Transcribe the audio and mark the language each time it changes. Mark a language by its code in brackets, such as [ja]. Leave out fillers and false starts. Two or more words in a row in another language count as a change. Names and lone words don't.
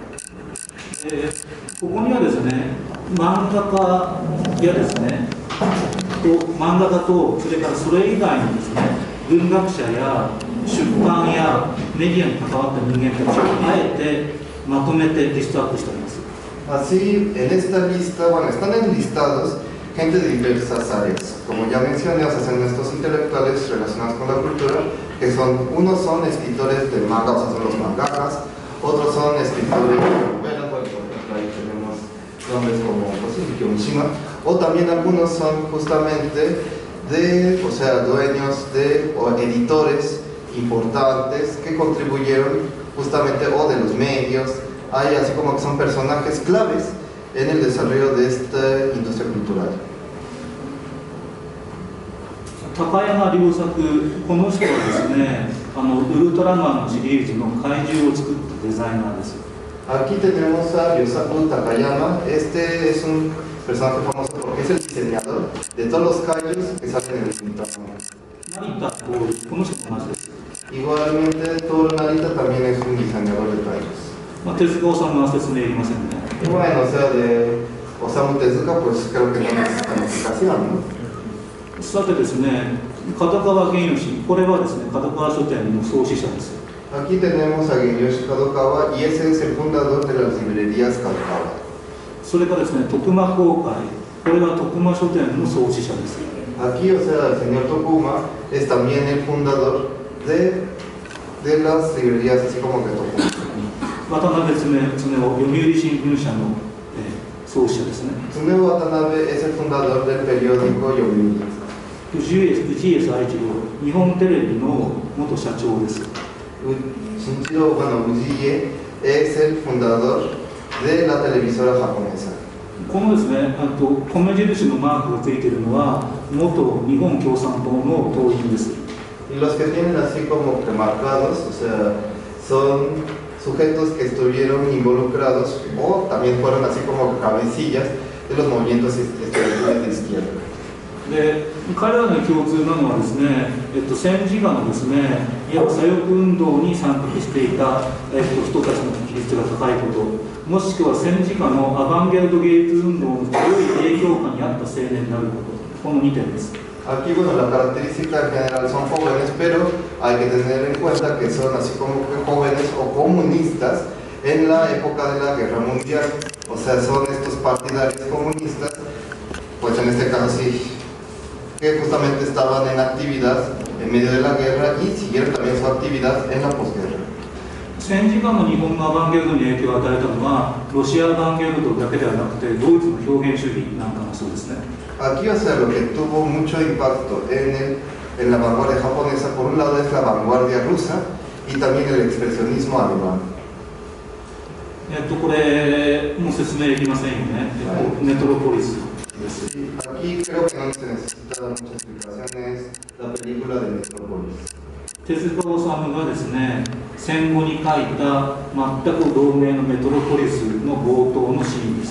[ja] ここにはですね、漫画家やですね、漫画家と、それからそれ以外にですね、文学者や出版やメディアに関わった人間たちをあえてまとめてリストアップしております。 [es] Así, en esta lista, bueno, están enlistados gente de diversas áreas. Como ya mencioné, o sea, son estos intelectuales relacionados con la cultura, que son, unos son escritores de manga, o sea, son los mangakas, otros son escritores de novelas, por ejemplo, ahí tenemos nombres como Yukio Mishima, o también algunos son justamente de, o sea, dueños de, o editores importantes que contribuyeron justamente, o de los medios, hay así como que son personajes claves en el desarrollo de esta industria cultural. [ja] 高山良作、この人はですね、ウルトラマンのシリーズの怪獣を作ったデザイナーです。 [es] Aquí tenemos a Ryosaku Takayama. Este es un personaje famoso porque es el diseñador de todos los kaijus que salen en el Ultraman. [ja] Narita Toru、この人も同じです。 [es] Igualmente, Toru Narita también es un diseñador de kaijus. [ja] 手塚さんの説明いりませんね。 [es] Bueno, o sea, de Osamu Tezuka, pues creo que no necesita explicación, ¿no? [ja] さてですね、角川玄吉、これはですね、角川書店の創始者です。 [es] Aquí tenemos a Genyoshi Kadokawa y ese es el fundador de las librerías Kadokawa. [ja] それからですね、徳間公会、 これは徳間書店の創始者です。 [es] Aquí, o sea, el señor Tokuma es también el fundador de las librerías, así como que Tokuma. [ja] 渡辺恒夫、読売新聞社の、創始者ですね。 [es] Tsuneo Watanabe es el fundador del periódico Yomiuri. [ja] 氏家佐一郎、日本テレビの元社長です。 [es] Shinichiro, bueno, Ujiie es el fundador de la televisora japonesa. [ja] このですね、米印のマークがついているのは元日本共産党の党員です。 [es] Y los que tienen así como premarcados, o sea, son sujetos que estuvieron involucrados o también fueron así como cabecillas de los movimientos estudiantiles de izquierda. [ja] で彼らの共通なのはですね、戦時下のですね、いわば左翼運動に参画していた、人たちの比率が高いこと、もしくは戦時下のアバンギャルド芸術運動の強い影響下にあった青年であること、この2点です。 [es] Aquí, bueno, la característica en general son jóvenes, pero hay que tener en cuenta que son así como que jóvenes o comunistas en la época de la Guerra Mundial. O sea, son estos partidarios comunistas, pues en este caso sí, que justamente estaban en actividad en medio de la guerra y siguieron también su actividad en la posguerra. [ja] 戦時下の日本のアバンギャルドに影響を与えたのは、ロシアアバンギャルドだけではなくて、ドイツの表現主義なんかもそうですね。 [es] Aquí, o sea, lo que tuvo mucho impacto en la vanguardia japonesa, por un lado es la vanguardia rusa y también el expresionismo alemán. [ja] これもう説明できませんよね。メトロポリスです。 [es] Aquí creo que no se necesita muchas explicaciones la película de Metrópolis. [ja] 手塚治虫がですね、戦後に書いた全く同名のメトロポリスの冒頭のシーンです。